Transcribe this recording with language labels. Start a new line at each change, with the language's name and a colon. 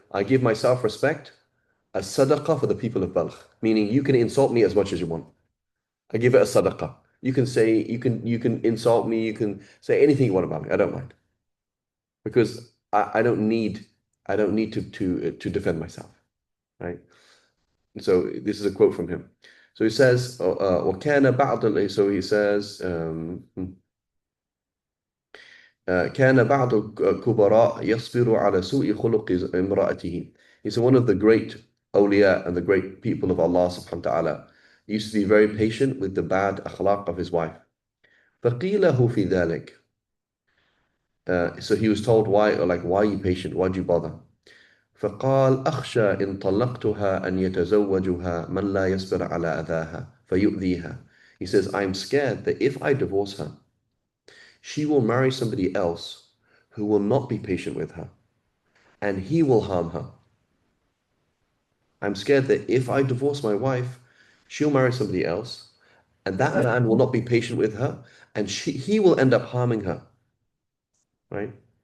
English: I give my self-respect as sadaqah for the people of Balkh, meaning you can insult me as much as you want. I give it as sadaqah. You can insult me, you can say anything you want about me. I don't mind. Because I don't need to defend myself, right? So this is a quote from him. So he says,
Arabic: وكان بعض
English: so he says,
Arabic: كان بعض الكبراء يصبر على سوء خلق امرأته.
English: He said one of the great awliya and the great people of Allah subhanahu wa ta'ala used to be very patient with the bad akhlaq of his wife.
Arabic: فقيل له في ذلك.
English: So he was told why, or like, why are you patient? Why do you bother?
Arabic: فقال أخشى إن طلقتها أن يتزوجها من لا يصبر على أذاها فيؤذيها.
English: He says, I'm scared that if I divorce her, she will marry somebody else who will not be patient with her, and he will harm her. I'm scared that if I divorce my wife, she'll marry somebody else, and that man will not be patient with her, and he will end up harming her, right?